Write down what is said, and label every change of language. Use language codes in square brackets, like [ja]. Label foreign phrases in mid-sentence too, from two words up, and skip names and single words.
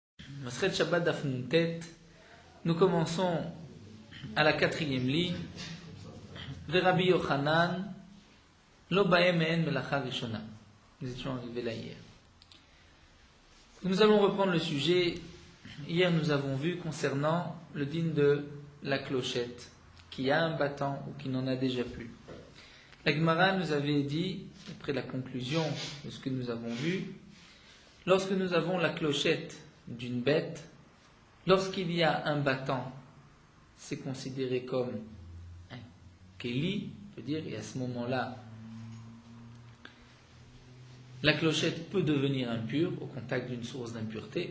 [he] מסכת שבת דף נ״ט, [fr] nous commençons à la 4e ligne. [he] רבי יוחנן, לא באם מעין מלאכה ראשונה. [fr] Nous étions arrivés là hier. Nous allons reprendre le sujet. Hier, nous avons vu concernant le din de la clochette, qui a un battant ou qui n'en a déjà plus. La Gemara nous avait dit, après la conclusion de ce que nous avons vu, lorsque nous avons la clochette d'une bête, lorsqu'il y a un battant, c'est considéré comme un keli, on peut dire, et à ce moment-là, la clochette peut devenir impure au contact d'une source d'impureté.